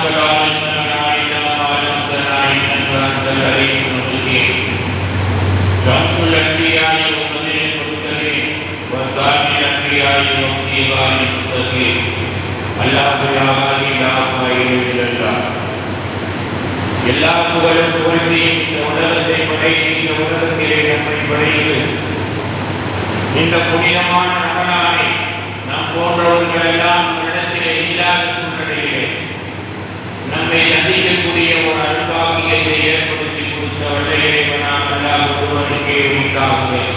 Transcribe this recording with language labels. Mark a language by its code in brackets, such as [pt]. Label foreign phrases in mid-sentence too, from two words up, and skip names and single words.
[ar] لا علم لنا الا ما علمتنا انك انت العليم الحكيم شمس الانبياء وبدر المرسلين وثاني الانبياء وخيار المتقين الله يا هادي يا خير الله [ta] எல்லா புகழும் புகழ்ச்சியும் இந்த உலகத்தை படைத்து இந்த உலகத்திலே நம்மை படைத்து இந்த புனிதமான ரமலானை நாம் போன்றவர்கள் எல்லாம் இடத்திலே இல்லாத சூழ்நிலையிலே நம்மை சந்திக்கக்கூடிய ஒரு அருள்பாக்கியத்தை ஏற்படுத்தி கொடுத்த வல்லையை நாம் எல்லாம் ஒருவருக்கே உண்டாகுக